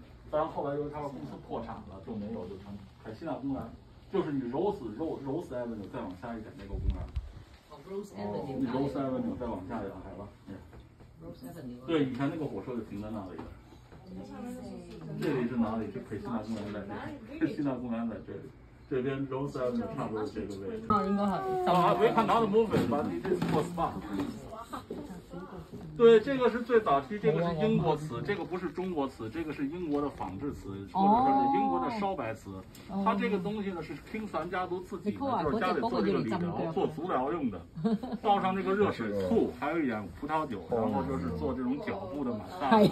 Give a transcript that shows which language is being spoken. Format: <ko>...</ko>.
<zh>当然后来由于它的公司破产了，就没有就成凯西纳公园，就是你 Rose Avenue 再往下一点那个公园。你 Rose Avenue 再往下一点海了。对，以前那个火车就停在那里的。这里是哪里？是凯西纳公园在这里，凯西纳公园在这里。这边 Rose Avenue 差不多这个位置。应该好。</zh> <en>We cannot move it, but it is for spa.</en> <zh>对，这个是最早期，这个是英国瓷，这个不是中国瓷，这个是英国的仿制瓷，或者说是英国的烧白瓷。它这个东西呢是King三家族自己的，就是家里做这个理疗、做足疗用的，倒上那个热水醋，还有一点葡萄酒，然后就是做这种脚部的马萨。</zh>